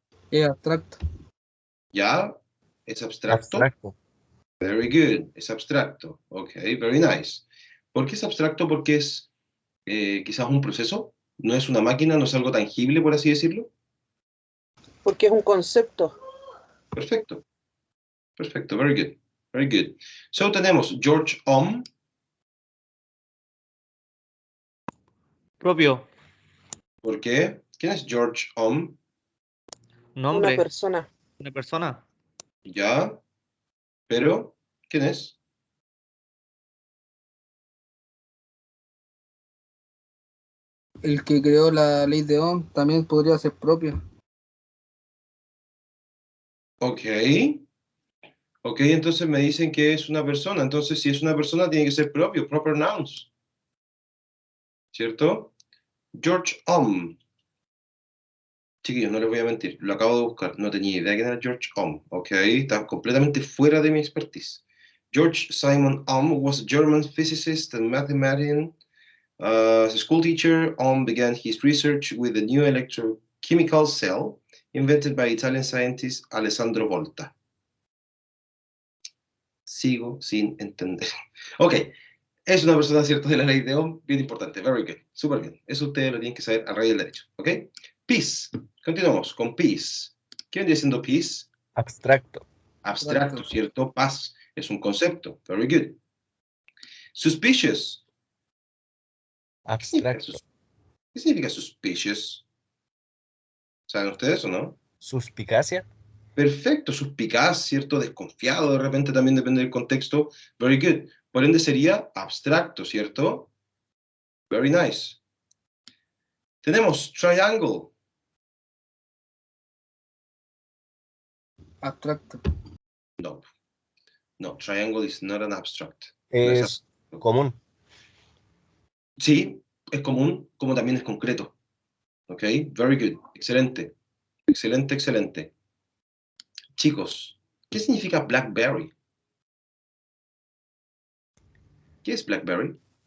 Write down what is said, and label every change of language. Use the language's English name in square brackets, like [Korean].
[Spanish] Es abstracto. ¿ya? ¿Es abstracto? Abstracto. [English] Very good, [Spanish] es abstracto. [English] Ok, very nice. [Spanish] ¿Por qué es abstracto? Porque es quizás un proceso, no es una máquina, no es algo tangible, por así decirlo. Porque es un concepto. Perfecto, perfecto, [English] very good, very good. [Spanish] So tenemos George Ohm. Propio. ¿Por qué? ¿Quién es George Ohm? Nombre. Una persona. Una persona. ¿Ya? Pero, ¿quién es? El que creó la ley de Ohm también podría ser propia. Ok. Ok, entonces me dicen que es una persona. Entonces, si es una persona, tiene que ser propio, [English] proper nouns. [Spanish] ¿Cierto? George Ohm. Chiquillos, no les voy a mentir. Lo acabo de buscar. No tenía idea que era George Ohm. Ok, está completamente fuera de mi expertise. [English] George Simon Ohm was a German physicist and mathematician. As a school teacher, Ohm began his research with the new electrochemical cell invented by Italian scientist Alessandro Volta. [Spanish] Sigo sin entender. Ok, es una persona, ¿cierto?, de la ley de Ohm, bien importante, [English] very good, [Spanish] súper bien. Eso ustedes lo tienen que saber al revés del derecho, ¿ok? Peace, continuamos con peace. ¿Qué vendría siendo peace? Abstracto. Abstracto, ¿cierto? Paz es un concepto, [English] very good. [Spanish] Suspicious. Abstracto. ¿Qué significa suspicious? ¿Saben ustedes o no? Suspicacia. Perfecto, suspicaz, ¿cierto? Desconfiado, de repente también depende del contexto. [English] Very good. [Spanish] Por ende sería abstracto, ¿cierto? [English] Very nice. [Spanish] Tenemos triangle. Abstracto. No. [English] No, triangle is not an abstract. [Spanish] Es común. Sí, es común, como también es concreto. ¿Ok? [English] Very good. [Spanish] Excelente. Excelente, excelente. Chicos, ¿qué significa BlackBerry? ¿Qué es BlackBerry?